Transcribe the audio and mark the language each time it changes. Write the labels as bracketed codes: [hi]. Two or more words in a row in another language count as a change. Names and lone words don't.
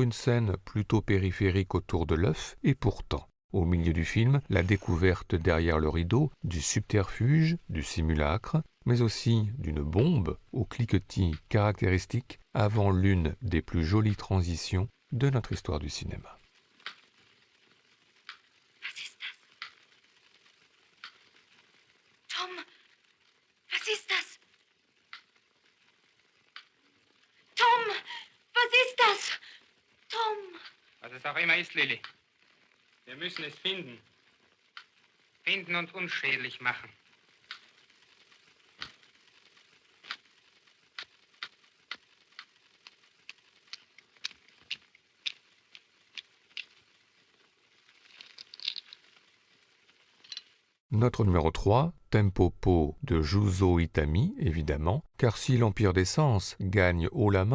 [fr] une scène plutôt périphérique autour de l'œuf et pourtant, au milieu du film, la découverte derrière le rideau du subterfuge, du simulacre, mais aussi d'une bombe au cliquetis caractéristique avant l'une des plus jolies transitions de notre histoire du cinéma. [de] Tom, was ist das? Tom, was ist das? Tom! Was es auch immer ist, Lilly. Wir müssen es finden. Finden und unschädlich machen. [fr] Notre numéro 3, Tempo-po de Juzo Itami, évidemment, car si l'Empire des Sens gagne haut la